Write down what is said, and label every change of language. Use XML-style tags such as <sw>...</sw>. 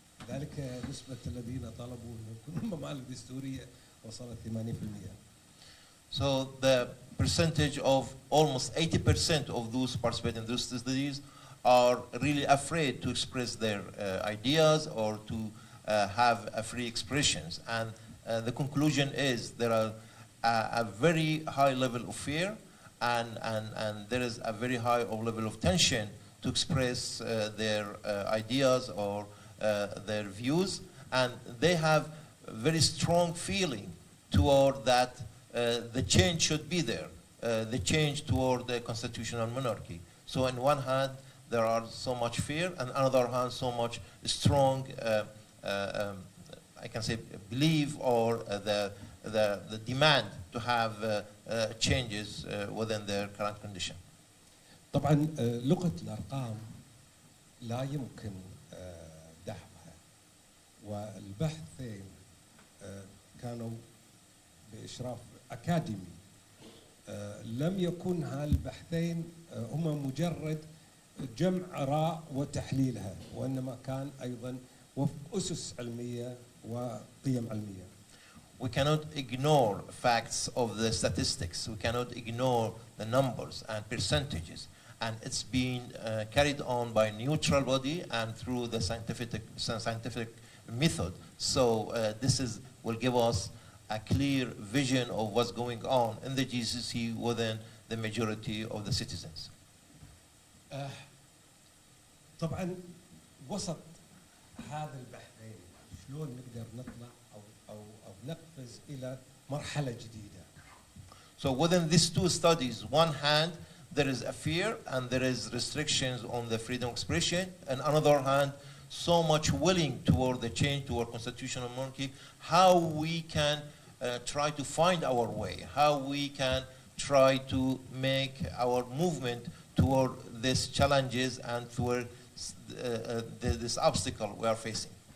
<ar>ذلك نسبه الذين طلبوا ان يكونوا ممالك دستوريه وصلت 80%.</ar> <en>So the percentage of almost 80% of those participating in those studies are really afraid to express their ideas or to have a free expressions. And the conclusion is there are a very high level of fear and there is a very high level of tension to express their ideas or their views. And they have a very strong feeling toward that the change should be there, the change toward the constitutional monarchy. So on one hand, there are so much fear, and on the other hand, so much strong, I can say, belief or the demand to have changes within their current condition.</en> <ar>طبعا لغة الأرقام لا يمكن دحضها، والبحثين كانوا بإشراف أكاديمي. لم يكن هالبحثين هما مجرد جمع آراء وتحليلها، وإنما كان أيضا وفق أسس علمية وقيم علمية.</ar> <en>We cannot ignore facts of the statistics. We cannot ignore the numbers and percentages. And it's been carried on by a neutral body and through the scientific method. So this will give us a clear vision of what's going on in the GCC within the majority of the citizens.</en> <ar>طبعا وسط هذا البحثين شلون نقدر نطلع أو نقفز إلى مرحلة جديدة.</ar> <en>So within these two studies, one hand there is a fear and there is restrictions on the freedom of expression, and on the other hand, so much willing toward the change toward constitutional monarchy. How we can try to find our way, how we can try to make our movement toward these challenges and toward this obstacle we are facing.</en>